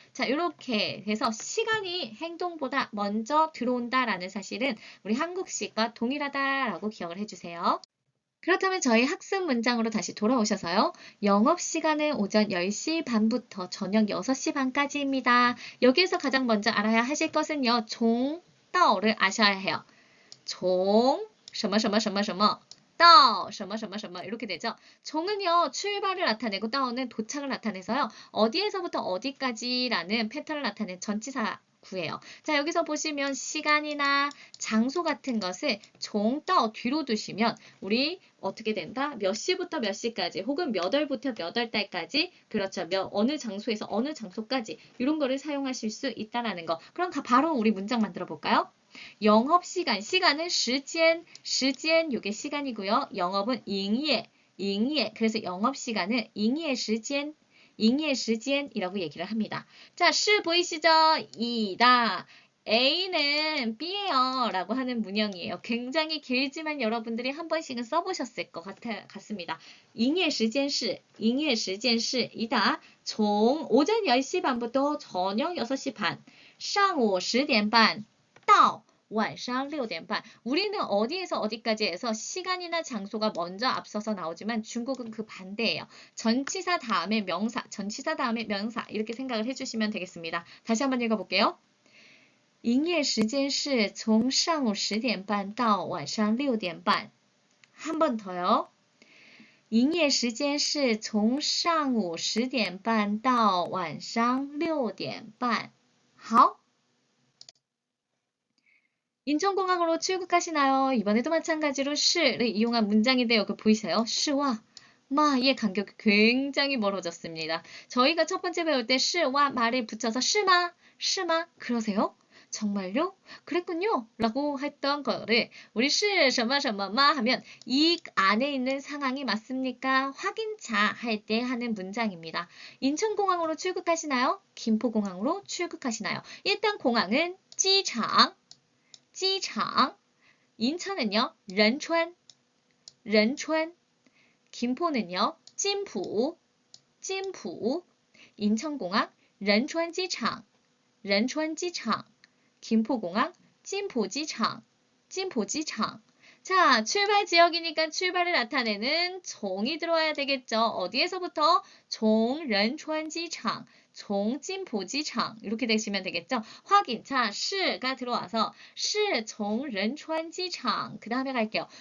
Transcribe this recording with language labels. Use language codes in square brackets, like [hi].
[ko] 자, 이렇게 해서 시간이 행동보다 먼저 들어온다라는 사실은 우리 한국식과 동일하다라고 기억을 해주세요. 그렇다면 저희 학습 문장으로 다시 돌아오셔서요. 영업시간은 오전 10시 반부터 저녁 6시 반까지입니다. 여기에서 가장 먼저 알아야 하실 것은요. 종,到를 아셔야 해요. 종, [zh] 什么什么什么什么 到, 什么什么什么 [ko] 이렇게 되죠. 종은요. 출발을 나타내고 따오는 도착을 나타내서요. 어디에서부터 어디까지라는 패턴을 나타낸 전치사 구예요. 자, 여기서 보시면 시간이나 장소 같은 것을 종, 따오 뒤로 두시면 우리 어떻게 된다? 몇 시부터 몇 시까지 혹은 몇 월부터 몇 월달까지 그렇죠. 어느 장소에서 어느 장소까지 이런 거를 사용하실 수 있다라는 거. 그럼 바로 우리 문장 만들어 볼까요? 영업시간, 시간은 时间, 时间 요게 시간이고요. 영업은 营业, 营业. 그래서 영업시간은 [zh] 营业时间, 营业时间 [ko] 이라고 얘기를 합니다. 자, 是 보이시죠? 이다. A는 B예요 라고 하는 문형이에요. 굉장히 길지만 여러분들이 한 번씩은 써보셨을 것 같습니다. [zh] 营业时间是, 营业时间是 [ko] 이다. 총 오전 10시 반부터 저녁 6시 반, [zh] 上午10点半到晚上6点半. [ko] 우리는 어디에서 어디까지 해서 시간이나 장소가 먼저 앞서서 나오지만 중국은 그 반대예요. 전치사 다음에 명사, 전치사 다음에 명사 이렇게 생각을 해주시면 되겠습니다. 다시 한번 읽어볼게요. [zh] 营业时间是从上午10点半到晚上6点半. [ko] 한 번 더요. [zh] 营业时间是从上午10点半到晚上6点半. 好。 [ko] 인천공항으로 출국하시나요? 이번에도 마찬가지로 시를 이용한 문장인데요. 그 보이세요? 시와 마의 간격이 굉장히 멀어졌습니다. 저희가 첫 번째 배울 때 시와 마를 붙여서 시마, 시마 그러세요? 정말요? 그랬군요. 라고 했던 거를 우리 시, [zh] 什么什么 [ko] 마 하면 이 안에 있는 상황이 맞습니까? 확인차 할 때 하는 문장입니다. 인천공항으로 출국하시나요? 김포공항으로 출국하시나요? [zh] 일단 공항은机场, 机场, 인천은요, 仁川, 仁川, 김포는요, 金浦, 金浦, 인천공항, 仁川机场, 仁川机场, 김포공항, 金浦机场, 金浦机场. [ko] 자, 출발 지역이니까 출발을 나타내는 종이 들어와야 되겠죠. 어디에서부터? 종, 仁川机场, 종, 金浦机场 이렇게 되시면 되겠죠. 확인, 자, 시가 들어와서 시, 종, 仁川机场 그 다음에 갈게요.